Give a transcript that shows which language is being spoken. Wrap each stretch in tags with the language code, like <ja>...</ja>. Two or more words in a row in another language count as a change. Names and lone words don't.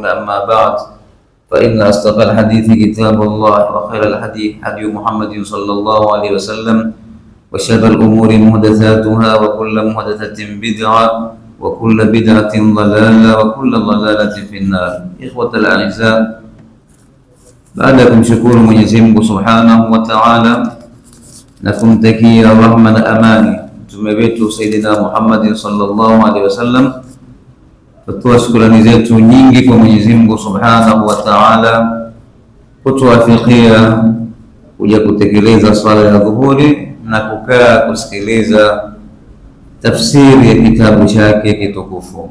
<ar>أما بعد، فإن أصدق الحديث كتاب الله وخير الحديث هدي محمد صلى الله عليه وسلم وشر الأمور محدثاتها وكل محدثة بدعة وكل بدعة ضلالة وكل ضلالة في النار. إخوة الأعزاء،</ar> <sw>baada ya kumshukuru Mwenyezi Mungu</sw> <ar>سبحانه وتعالى</ar> <sw>na kumtakia rahma na amani mtume wetu Sayyidina Muhammad</sw> <ar>صلى الله عليه وسلم,</ar> <sw>tutoa shukrani zetu nyingi kwa Mwenyezi Mungu</sw> <ar>سبحانه وتعالى</ar> <sw>kutuwafikia kuja kutekeleza swala ya dhuhuri na kukaa kusikiliza tafsiri ya kitabu chake kitukufu.</sw>